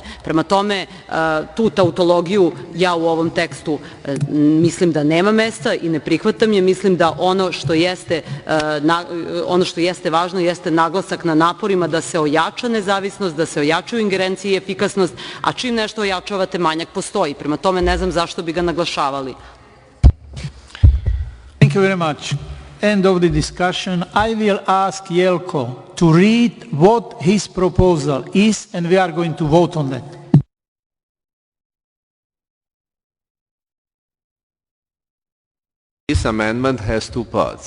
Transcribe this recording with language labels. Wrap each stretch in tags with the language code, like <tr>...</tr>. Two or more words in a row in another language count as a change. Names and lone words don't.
<sr>Prema tome, tu tautologiju ja u ovom tekstu mislim da nema mesta i ne prihvatam je. Mislim da ono što jeste važno jeste naglasak na naporima da se ojača nezavisnost, da se ojačaju ingerencije i efikasnost, a čim nešto ojačavate, manjak postoji. Prema tome, ne znam zašto bi ga naglašavali.</sr> <en>Thank you very much. end of the discussion, I will ask Jelko to read what his proposal is, and we are going to vote on that. This amendment has two parts.</en>